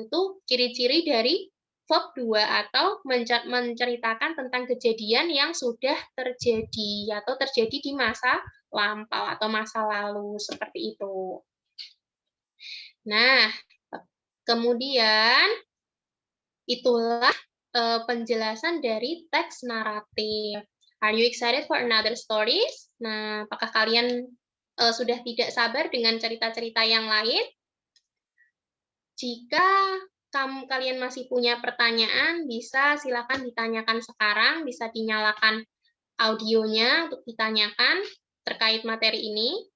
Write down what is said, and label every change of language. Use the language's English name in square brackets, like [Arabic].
[Indonesian] Itu ciri-ciri dari verb 2 atau menceritakan tentang kejadian yang sudah terjadi atau terjadi di masa lampau atau masa lalu seperti itu. Nah, kemudian itulah penjelasan dari teks naratif. [English] Are you excited for another stories? [Indonesian] Nah, apakah kalian sudah tidak sabar dengan cerita-cerita yang lain? Jika kalian masih punya pertanyaan, bisa silakan ditanyakan sekarang, bisa dinyalakan audionya untuk ditanyakan terkait materi ini.